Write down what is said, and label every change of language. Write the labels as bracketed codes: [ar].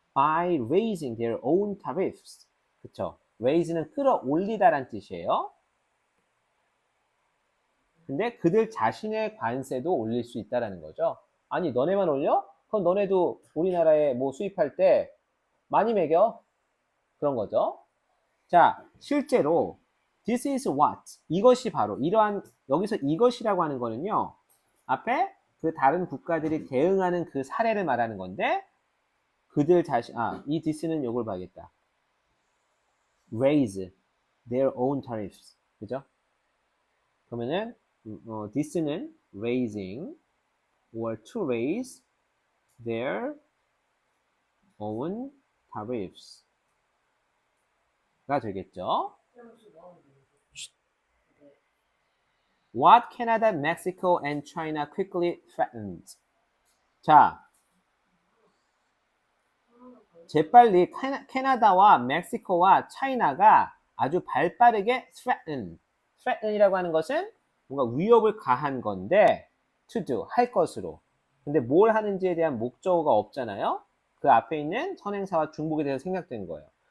[en] By raising their own tariffs. [ko] 그쵸? raise는 끌어올리다란 뜻이에요. 근데 그들 자신의 관세도 올릴 수 있다는 거죠. 아니, 너네만 올려? 그럼 너네도 우리나라에 뭐 수입할 때 많이 매겨? 그런 거죠. 자, 실제로 [en] this is what, [ko] 이것이 바로 이러한, 여기서 이것이라고 하는 거는요. 앞에 그 다른 국가들이 대응하는 그 사례를 말하는 건데 그들 자신, 이 this는 요걸 봐야겠다. [en] raise their own tariffs. [ko] 그죠? 그러면은 [en] this는 raising or to raise their own tariffs [ko] 가 되겠죠. [en] What Canada, Mexico, and China quickly threatened. [ko] 자, 재빨리 캐나다와 멕시코와 차이나가 아주 발빠르게 threaten이라고 하는 것은 뭔가 위협을 가한 건데 [en] to do, [ko] 할 것으로. 근데 뭘 하는지에 대한 목적어가 없잖아요. 그 앞에 있는 선행사와 중복에 대해서 생략된 거예요.